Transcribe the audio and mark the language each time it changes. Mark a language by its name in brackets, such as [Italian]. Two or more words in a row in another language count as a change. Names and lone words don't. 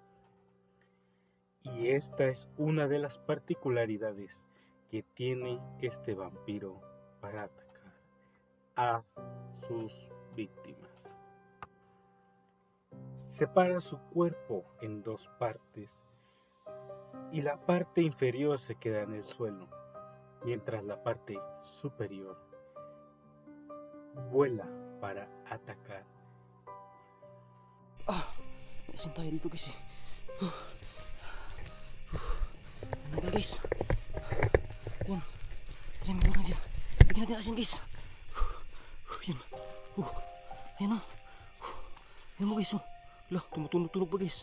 [Spanish] Y esta es una de las particularidades que tiene este vampiro para atacar a su sus víctimas. Separa su cuerpo en dos partes y la parte inferior se queda en el suelo, mientras la parte superior vuela para atacar. [Filipino] Asin tayo dito guys eh. Ano na guys? Yan. Yan, meron na. Bigyan natin asin guys. Yan. Ayan o. Yan mo guys. Lah, tumutunog pa guys.